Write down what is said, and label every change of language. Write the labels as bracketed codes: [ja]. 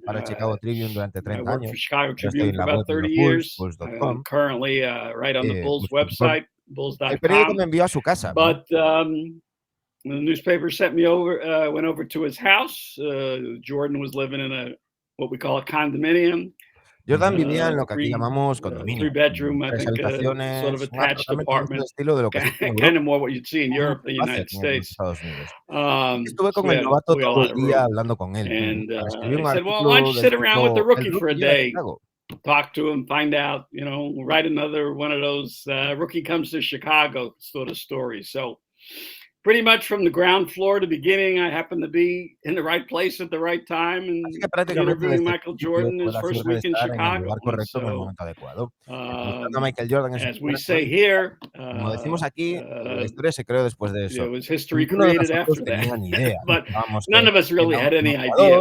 [en] I worked for Chicago Tribune for about 30 years. I'm currently right on the Bulls website, bulls.com. But the newspaper sent me over, went over to his house. Jordan was living in what we call a condominium. [es] Jordan vivía en lo que aquí llamamos condominio. [en] 3-bedroom, I think, sort of attached apartment. [es] Estilo de lo que [en] kind of more what you'd see in Europe than the United States. [es] Estuve con el novato todo el día hablando con él. [en] And he said, well, why don't you sit around with the rookie for a day? Talk to him, find out, you know, write another one of those rookie comes to Chicago sort of stories. So pretty much from the ground floor to beginning, I happened to be in the right place at the right time and interviewing Michael Jordan his first week in Chicago. So, as we say here, [es] como decimos aquí, la historia se creó después de eso. [en] It was history created after that. But none of us really had any idea.